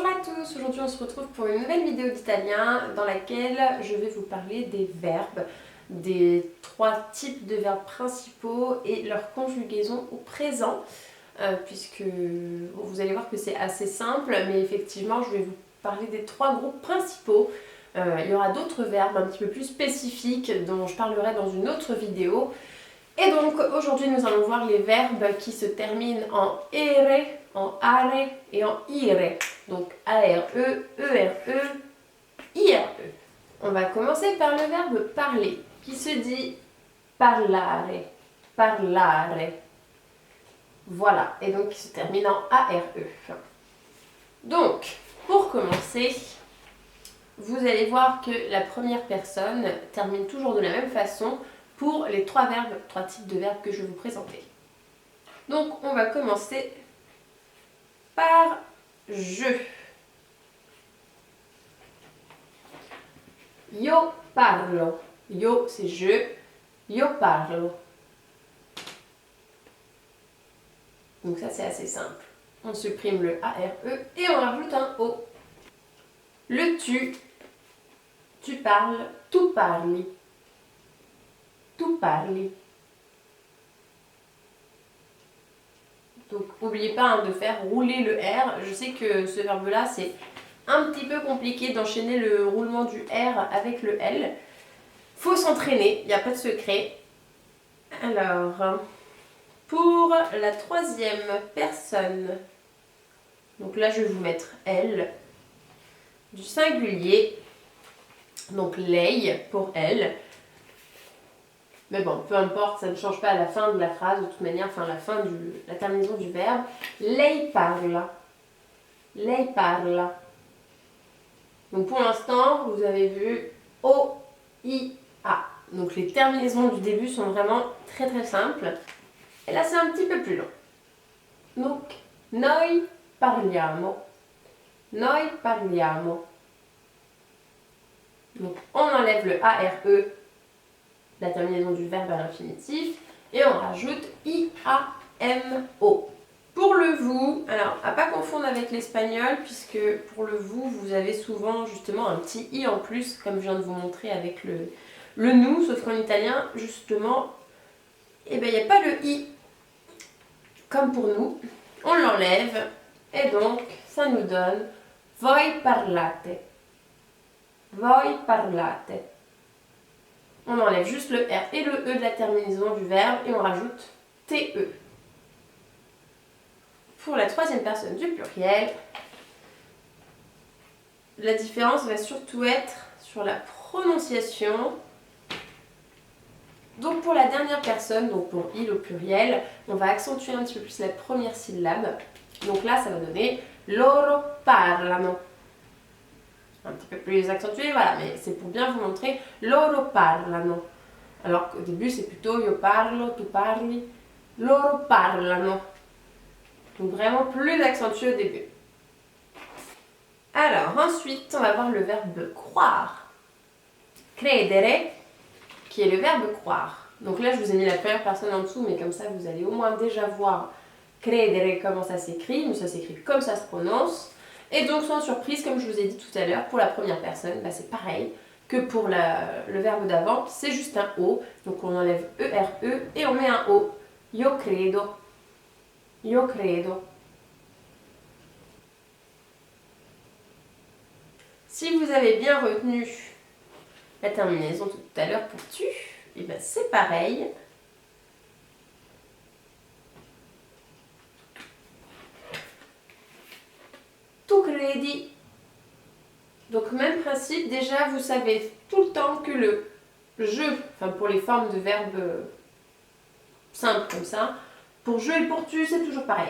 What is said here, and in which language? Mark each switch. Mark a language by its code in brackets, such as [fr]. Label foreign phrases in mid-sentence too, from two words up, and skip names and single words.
[fr] tous, aujourd'hui on se retrouve pour une nouvelle vidéo d'italien dans laquelle je vais vous parler des verbes, des trois types de verbes principaux et leur conjugaison au présent, puisque bon, vous allez voir que c'est assez simple, mais effectivement je vais vous parler des trois groupes principaux. Il y aura d'autres verbes un petit peu plus spécifiques dont je parlerai dans une autre vidéo. Et donc aujourd'hui nous allons voir les verbes qui se terminent en ere, en are et en ire. Donc A-R-E, E-R-E, I-R-E. On va commencer par le verbe parler qui se dit [it] parlare, parlare. [fr] Voilà, et donc qui se termine en A-R-E. Donc, pour commencer, vous allez voir que la première personne termine toujours de la même façon pour les trois types de verbes que je vais vous présenter. Donc, on va commencer par je. [it] Io parlo. [fr] Io, c'est je. [it] Io parlo. [fr] Donc ça, c'est assez simple. On supprime le A-R-E et on rajoute un O. Le tu. Tu parles. [it] Tu parli. Tu parli. [fr] Donc, n'oubliez pas de faire rouler le R. Je sais que ce verbe-là, c'est un petit peu compliqué d'enchaîner le roulement du R avec le L. Faut s'entraîner, il n'y a pas de secret. Alors, pour la troisième personne, donc là, je vais vous mettre elle, du singulier, donc lei pour elle. Mais bon, peu importe, ça ne change pas à la fin de la phrase, de toute manière, enfin la terminaison du verbe. [it] Lei parla. Lei parla. [fr] Donc pour l'instant, vous avez vu O, I, A. Donc les terminaisons du début sont vraiment très très simples. Et là, c'est un petit peu plus long. Donc, [it] noi parliamo. Noi parliamo. [fr] Donc on enlève le ARE, la terminaison du verbe à l'infinitif, et on rajoute IAMO. Pour le vous, alors à pas confondre avec l'espagnol, puisque pour le vous avez souvent justement un petit i en plus, comme je viens de vous montrer avec le nous, sauf qu'en italien, justement, eh ben, il n'y a pas le i, comme pour nous. On l'enlève, et donc ça nous donne [it] voi parlate. Voi parlate. [fr] On enlève juste le R et le E de la terminaison du verbe et on rajoute TE. Pour la troisième personne du pluriel, la différence va surtout être sur la prononciation. Donc pour la dernière personne, donc pour il au pluriel, on va accentuer un petit peu plus la première syllabe. Donc là, ça va donner [it] loro parlano. [fr] Un petit peu plus accentué, voilà, mais c'est pour bien vous montrer [it] loro parlano. [fr] Alors qu'au début, c'est plutôt [it] io parlo, tu parli, loro parlano. [fr] Donc vraiment plus accentué au début. Alors ensuite, on va voir le verbe croire. Credere, qui est le verbe croire. Donc là, je vous ai mis la première personne en dessous, mais comme ça, vous allez au moins déjà voir credere, comment ça s'écrit. Mais ça s'écrit comme ça se prononce. Et donc, sans surprise, comme je vous ai dit tout à l'heure, pour la première personne, c'est pareil que pour le verbe d'avant. C'est juste un O. Donc on enlève ERE et on met un O. [it] Io credo. Io credo. [fr] Si vous avez bien retenu la terminaison tout à l'heure pour tu, et bien c'est pareil. [it] Tu credi. [fr] Donc même principe, déjà vous savez tout le temps que le je, enfin pour les formes de verbes simples comme ça, pour je et pour tu, c'est toujours pareil.